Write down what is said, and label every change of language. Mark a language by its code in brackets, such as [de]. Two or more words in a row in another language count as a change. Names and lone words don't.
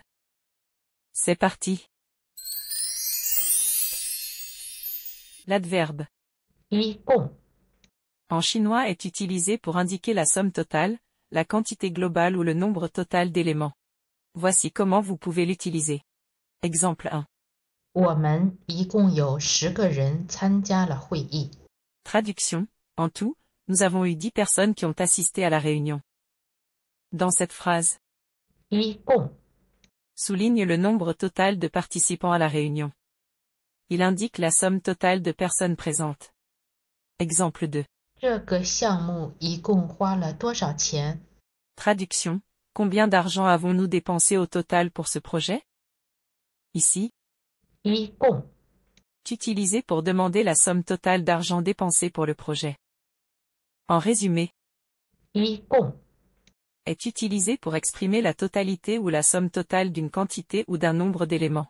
[fr] C'est parti. L'adverbe [zh] 一共 [fr] en chinois est utilisé pour indiquer la somme totale, la quantité globale ou le nombre total d'éléments. Voici comment vous pouvez l'utiliser. Exemple 1. [zh] 我们一共有10个人参加了会议。 [fr] Traduction. En tout, nous avons eu 10 personnes qui ont assisté à la réunion. Dans cette phrase, [zh] 一共 [fr] souligne le nombre total de participants à la réunion. Il indique la somme totale de personnes présentes. Exemple 2. [zh] 这个项目一共花了多少钱？ [fr] Traduction. Combien d'argent avons-nous dépensé au total pour ce projet? Ici, [zh] 一共 [fr] est utilisé pour demander la somme totale d'argent dépensé pour le projet. En résumé, [zh] 一共 [fr] est utilisé pour exprimer la totalité ou la somme totale d'une quantité ou d'un nombre d'éléments.